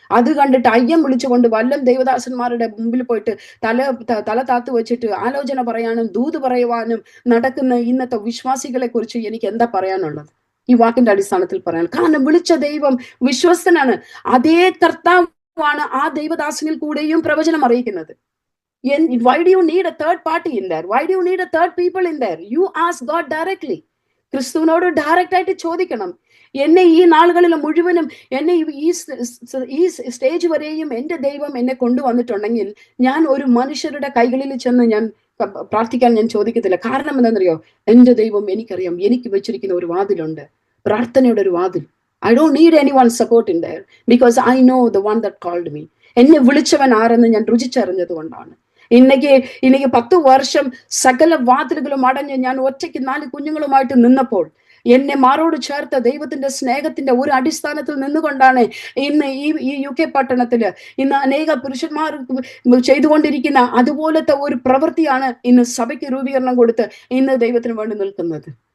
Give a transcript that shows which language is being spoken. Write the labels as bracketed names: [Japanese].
[Malayalam] അത് കണ്ടിട്ട് അയ്യം വിളിച്ചുകൊണ്ട് വല്ലം ദൈവദാസന്മാരുടെ മുമ്പിൽ പോയിട്ട് തല താത്തു വെച്ചിട്ട് ആലോചന പറയാനും ദൂത് പറയുവാനും നടക്കുന്ന ഇന്നത്തെ വിശ്വാസികളെ കുറിച്ച് എനിക്ക് എന്താ പറയാനുള്ളത്? ഈ വാക്കിന്റെ അടിസ്ഥാനത്തിൽ പറയാൻ കാരണം വിളിച്ച ദൈവം വിശ്വസ്തനാണ്. അതേ കർത്താവാണ് ആ ദൈവദാസനിൽ കൂടെയും പ്രവചനം അറിയിക്കുന്നത്. [English] Why do you need a third party in there? Why do you need a third people in there? You ask God directly. [Malayalam] ക്രിസ്തുവിനോട് ഡയറക്റ്റ് ആയിട്ട് ചോദിക്കണം. എന്നെ ഈ നാളുകളിൽ മുഴുവനും എന്നെ ഈ സ്റ്റേജ് വരെയും എൻ്റെ ദൈവം എന്നെ കൊണ്ടുവന്നിട്ടുണ്ടെങ്കിൽ ഞാൻ ഒരു മനുഷ്യരുടെ കൈകളിൽ ചെന്ന് ഞാൻ പ്രാർത്ഥിക്കാൻ ഞാൻ ചോദിക്കത്തില്ല. കാരണം എന്താണെന്നറിയോ? എൻ്റെ ദൈവം എനിക്കറിയാം, എനിക്ക് വെച്ചിരിക്കുന്ന ഒരു വാതിലുണ്ട്, പ്രാർത്ഥനയുടെ ഒരു വാതിൽ. [English] I don't need anyone's support in there because I know the one that called me. [Malayalam] എന്നെ വിളിച്ചവൻ ആരെന്ന് ഞാൻ രുചിച്ചറിഞ്ഞത് കൊണ്ടാണ്. എനിക്ക് 10 വർഷം സകല വാതിലുകളും അടഞ്ഞ് ഞാൻ ഒറ്റയ്ക്ക് 4 കുഞ്ഞുങ്ങളുമായിട്ട് നിന്നപ്പോൾ എന്നെ മാറോട് ചേർത്ത ദൈവത്തിന്റെ സ്നേഹത്തിന്റെ ഒരു അടിസ്ഥാനത്തിൽ നിന്നുകൊണ്ടാണ് ഇന്ന് ഈ UK പട്ടണത്തില് ഇന്ന് അനേക പുരുഷന്മാർ ചെയ്തുകൊണ്ടിരിക്കുന്ന അതുപോലത്തെ ഒരു പ്രവൃത്തിയാണ് ഇന്ന് സഭയ്ക്ക് രൂപീകരണം കൊടുത്ത് ഇന്ന് ദൈവത്തിന് വേണ്ടി നിൽക്കുന്നത്.